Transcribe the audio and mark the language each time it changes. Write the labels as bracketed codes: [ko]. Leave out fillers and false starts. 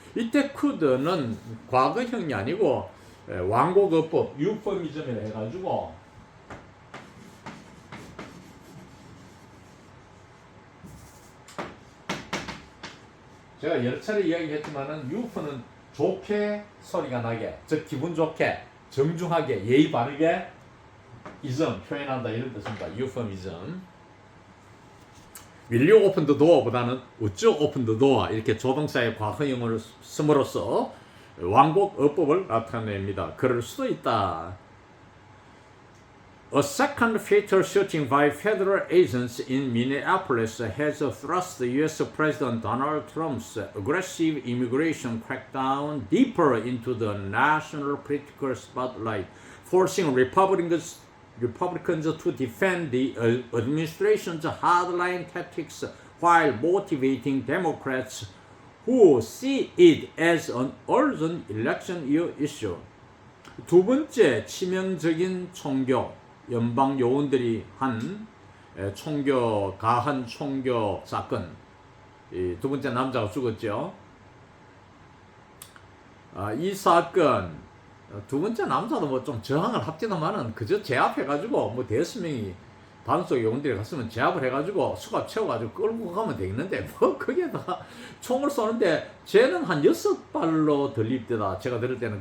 [ko] 이때 could는 과거형이 아니고 완곡어법 유포미즘이라 해가지고 제가 여러 차례 이야기했지만은 유포는 좋게 소리가 나게, 즉 기분 좋게, 정중하게, 예의 바르게 이점 표현한다 이런 뜻입니다. 유포미즘. [en] Will you open the door보다는 Would you open the door [ko] 이렇게 조동사의 과거형을 씀으로써 완곡 어법을 나타냅니다. 그럴 수도 있다. [en] A second fatal shooting by federal agents in Minneapolis has thrust U.S. President Donald Trump's aggressive immigration crackdown deeper into the national political spotlight, forcing Republicans to defend the administration's hardline tactics while motivating Democrats who see it as an urgent election year issue. [ko] 두 번째 치명적인 총격, 연방 요원들이 한 가한 총격 사건. 두 번째 남자가 죽었죠. 이 사건 두 번째 남자도 뭐 좀 저항을 합디다마는 그저 제압해가지고 뭐 대여섯 명이 단속 요원들이 갔으면 제압을 해가지고 수갑 채워가지고 끌고 가면 되겠는데 뭐 그게 다 총을 쏘는데 쟤는 한 6발로 들릴 때다. 제가 들을 때는.